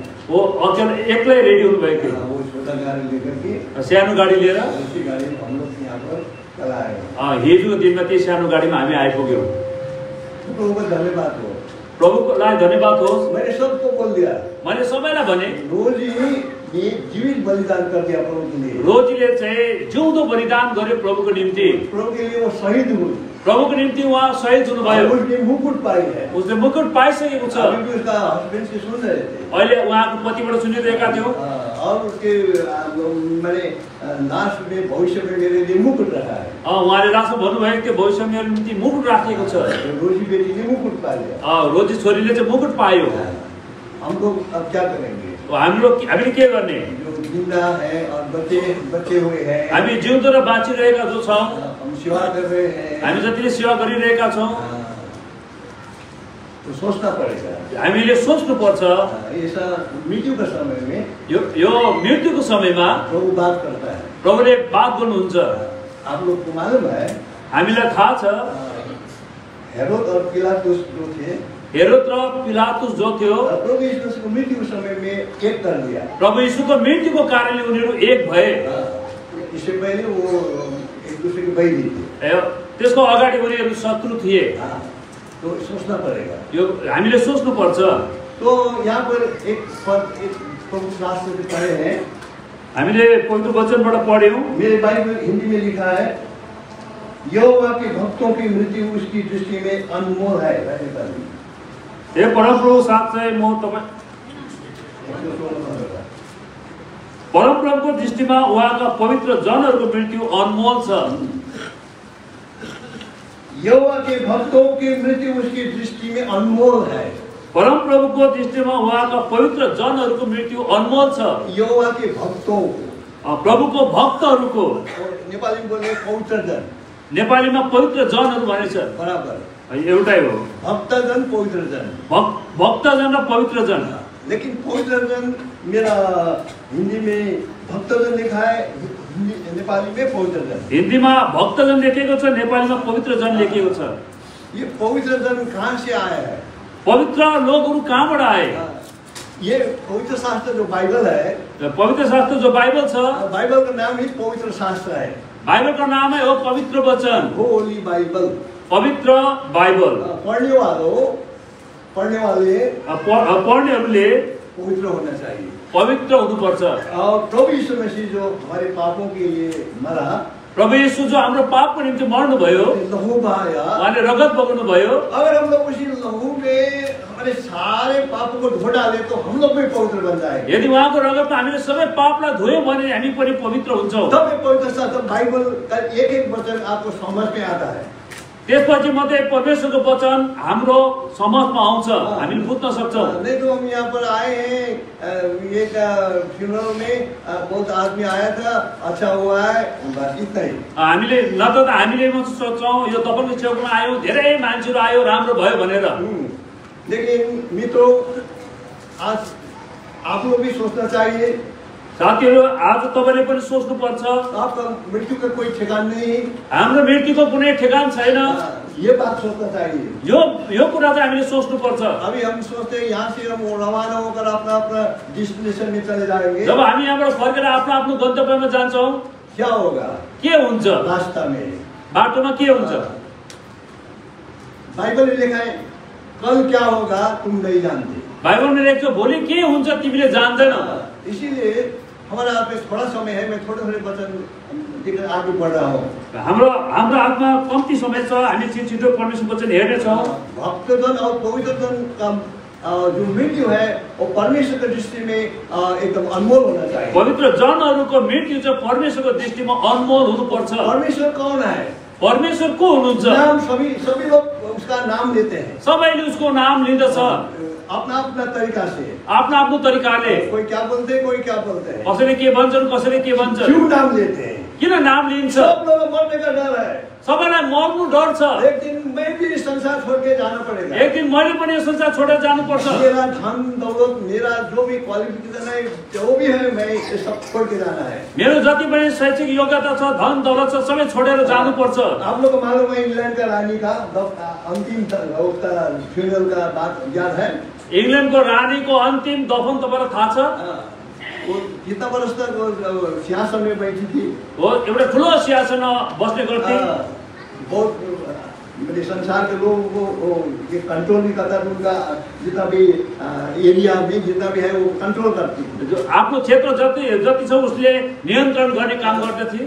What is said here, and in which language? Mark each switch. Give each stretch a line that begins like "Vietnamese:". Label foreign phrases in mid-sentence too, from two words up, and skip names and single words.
Hindi: वो अकेला
Nepali: एक्लै रेडी हुनुभएको थियो।
Hindi: वो छोटा गाड़ी लेकर के
Nepali: सानो गाडी लिएर
Hindi: उसी गाड़ी में हम लोग यहाँ पर चला आए।
Nepali: हिजोको दिनमा त्यो सानो गाडीमा हामी आइपुग्यौँ।
Hindi: प्रभु को धन्यवाद हो।
Nepali: प्रभुलाई धन्यवाद होस्।
Hindi: मैंने सबको बोल दिया,
Nepali: मैले सबैलाई भने
Hindi: रोज ही ये जीवित बलिदान कर दिया प्रभु के लिए।
Nepali: रोजीले चाहिँ जिउँदो बलिदान गर्यो प्रभुको निम्ति।
Hindi: प्रभु के लिए वो शहीद हुए।
Nepali: प्रभुको निम्ति उहाँ शहीद हुनुभयो।
Hindi: उसने मुकुट पाई है।
Nepali: उसले मुकुट पाइसकेको छ।
Hindi: अभी भी उसका हस्बैंड से सुन रहे थे।
Nepali: अहिले उहाँको पतिबाट सुनिरहेका थियौँ।
Hindi: और उसके मैंने लास्ट में भविष्य में मेरे लिए मुकुट रखा है।
Nepali: उहाँले लास्टमा भन्नुभएको थियो भविष्य मेरो निम्ति मुकुट राखेको छ।
Hindi: रोजी बेटी ने मुकुट पा लिया।
Nepali: रोजी छोरीले चाहिँ मुकुट पायो।
Hindi: हम लोग अब क्या करेंगे?
Nepali: हामीले के गर्ने?
Hindi: जो जिंदा है और बचे हुए हैं,
Nepali: हामी जिउँदो र बाँचिरहेका जो छौँ,
Hindi: हम सेवा कर रहे हैं,
Nepali: हामी जतिले सेवा गरिरहेका छौँ,
Hindi: तो सोचना पड़ेगा।
Nepali: हामीले सोच्नुपर्छ।
Hindi: ऐसा मृत्यु का समय में
Nepali: यो मृत्युको समयमा
Hindi: प्रभु बात करता है।
Nepali: प्रभुले बात गर्नुहुन्छ।
Hindi: आप लोग को मालूम है,
Nepali: हामीलाई थाहा छ
Hindi: हेरोद और पिलातुस जो थे,
Nepali: हेरोद र पिलातुस जो थियो,
Hindi: प्रभु यीशु को मृत्यु के समय में एक कर दिया।
Nepali: प्रभु यीशुको मृत्युको कारणले उनीहरू एक भए।
Hindi: इससे पहले वो एक दूसरे के बैरी थे।
Nepali: त्यसको अगाडि उनीहरू शत्रु थिए।
Hindi: तो सोचना पड़ेगा।
Nepali: यो हामीले सोच्नुपर्छ।
Hindi: तो यहाँ पर एक प्रभु शास्त्र से पढ़े हैं,
Nepali: हामीले पवित्र वचनबाट पढ्यौँ।
Hindi: मेरे बाइबल हिंदी में लिखा है, यहोवा के भक्तों की मृत्यु उसकी दृष्टि में अनमोल है।
Nepali: हे परमप्रभु साँच्चै म तपाईँ परमप्रभुको दृष्टिमा उहाँका पवित्र जनहरूको मृत्यु अनमोल छ।
Hindi: यहोवा के भक्तों की मृत्यु उसकी दृष्टि में अनमोल है।
Nepali: परमप्रभुको दृष्टिमा उहाँका पवित्र जनहरूको मृत्यु अनमोल छ।
Hindi: यहोवा के भक्तों,
Nepali: प्रभुको भक्तहरूको,
Hindi: नेपाली में बोले पवित्र जन,
Nepali: नेपालीमा पवित्र जनहरू भनेछ
Hindi: बराबर
Nepali: एउटै हो।
Hindi: भक्तजन पवित्र जन,
Nepali: भक्तजन र पवित्र जन।
Hindi: लेकिन पवित्र जन मेरा हिंदी में भक्तजन लिखा है, नेपाली में पवित्र जन।
Nepali: हिन्दीमा भक्तजन लेखेको छ, नेपालीमा पवित्र जन लेखेको छ।
Hindi: ये पवित्र जन कहाँ से आया है?
Nepali: पवित्र लोगहरू कहाँबाट आए?
Hindi: ये पवित्र शास्त्र जो बाइबल है,
Nepali: पवित्र शास्त्र जो बाइबल छ,
Hindi: बाइबल का नाम ही पवित्र शास्त्र है। बाइबल का नाम है वो पवित्र वचन,
English: Holy Bible,
Nepali: पवित्र बाइबल। पढ्नेहरूले
Hindi: पवित्र होना चाहिए,
Nepali: पवित्र हुनुपर्छ।
Hindi: और प्रभु यीशु मसीह जो हमारे पापों के लिए मरा,
Nepali: प्रभु यीशु जो हाम्रो पापको निम्ति मर्नुभयो,
Hindi: लहू बहाया,
Nepali: उहाँले रगत बगाउनुभयो।
Hindi: अगर हम लोग उसी लहू में हमारे सारे पापों को धो डाले तो हम लोग भी पवित्र बन जाएंगे।
Nepali: यदि उहाँको रगतमा हामीले सबै पापलाई धोयौँ भने हामी पनि पवित्र हुन्छौँ।
Hindi: तब ये पवित्र शास्त्र बाइबल का एक वचन आपको समझ में आता है।
Nepali: त्यसपछि मात्रै परमेश्वरको वचन हाम्रो समझमा आउँछ, हामीले बुझ्न सक्छौँ।
Hindi: नहीं तो हम यहाँ पर आए हैं, एक फ्यूनरल में बहुत आदमी आया था, अच्छा हुआ है, बस इतना ही।
Nepali: हामीले न त हामीले मात्र सोच्छौँ यो तपाईँको छेउमा आयो, धेरै मान्छेहरू आयो, राम्रो भयो भनेर।
Hindi: लेकिन मित्रों, आज आप लोग भी सोचना चाहिए,
Nepali: साथीहरु आज तपाईले पनि सोच्नुपर्छ
Hindi: आपका मृत्यु का कोई ठिकाना नहीं।
Nepali: हाम्रो मृत्युको कुनै ठेगान छैन।
Hindi: ये बात सोचना चाहिए।
Nepali: यो कुरा चाहिँ हामीले सोच्नुपर्छ।
Hindi: अभी हम सोचते हैं यहाँ से हम रवाना होकर अपना अपना डेस्टिनेशन में चले जाएंगे।
Nepali: जब हामी यहाँबाट फर्केर आफ्नो आफ्नो गन्तव्यमा जान्छौँ
Hindi: क्या होगा?
Nepali: के हुन्छ
Hindi: रास्ता में,
Nepali: बाटोमा के हुन्छ?
Hindi: बाइबल में लिखा है कल क्या होगा तुम नहीं जानते।
Nepali: बाइबलमा लेख्छ भोलि के हुन्छ तिमीले जान्दैनौ।
Hindi: इसीलिए हमारा हाथ में थोड़ा समय है, मैं थोड़े थोड़े वचन लेकर आगे बढ़ रहा हूँ।
Nepali: हाम्रो हातमा कम्ती समय छ, हामी छिटो परमेश्वरको वचन हेर्नेछौँ।
Hindi: भक्तजन और पवित्रजन का जो मृत्यु है वो परमेश्वर की दृष्टि में एकदम अनमोल होना चाहिए।
Nepali: पवित्र जनहरूको मृत्यु चाहिँ परमेश्वरको दृष्टिमा अनमोल हुनुपर्छ।
Hindi: परमेश्वर कौन है?
Nepali: परमेश्वर को हुनुहुन्छ?
Hindi: नाम सभी लोग उसका नाम लेते हैं,
Nepali: सबैले उसको नाम लिँदछ
Hindi: अपना अपना तरीका से,
Nepali: आफ्नो आफ्नो तरिकाले।
Hindi: कोई क्या बोलते हैं, कोई क्या बोलते हैं।
Nepali: कसैले के भन्छन्, कसैले के भन्छन्।
Hindi: क्यों नाम लेते हैं?
Nepali: किन नाम लिन्छ?
Hindi: सब लोग मरने का डर है।
Nepali: सबैलाई मर्नु डर छ।
Hindi: एक दिन मैं भी इस संसार छोड़ के जाना पड़ेगा।
Nepali: एक दिन मैले पनि यो संसार छोडेर जानुपर्छ।
Hindi: मेरा धन दौलत, मेरा जो भी क्वालिफिकेशन है, जो भी है, मैं ये सब छोड़ के जाना है।
Nepali: मेरो जति पनि शैक्षिक योग्यता छ, धन दौलत छ, सबै छोडेर जानुपर्छ।
Hindi: आप लोग को मालूम है इंग्लैंड का रानी का अंतिम फ्यूनरल का बात याद है?
Nepali: इंग्लैंडको रानीको अन्तिम दफन तपाईलाई थाहा छ?
Hindi: वो कितना वर्ष तक वो सिंहासन में बैठी थी?
Nepali: हो एउटा ठुलो सिंहासनमा बस्ने गर्थे।
Hindi: बहुत मतलब संसार के लोगों को ये कंट्रोल भी करता था, उनका जितना भी एरिया में जितना भी है वो कंट्रोल करती थी।
Nepali: जो आफ्नो क्षेत्र जति छ उसले नियन्त्रण गर्ने काम गर्दथे।